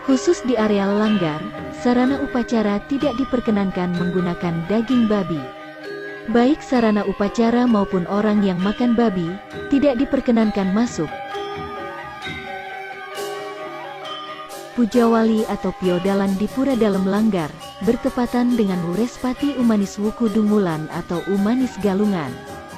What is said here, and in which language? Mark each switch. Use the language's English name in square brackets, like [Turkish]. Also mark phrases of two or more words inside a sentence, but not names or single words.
[Indonesian] Khusus di areal langgar, sarana upacara tidak diperkenankan menggunakan daging babi. Baik sarana upacara maupun orang yang makan babi, tidak diperkenankan masuk. Pujawali atau Piodalan di Pura Dalem Langgar, bertepatan dengan Wurespati Umanis Wuku Dungulan atau Umanis Galungan.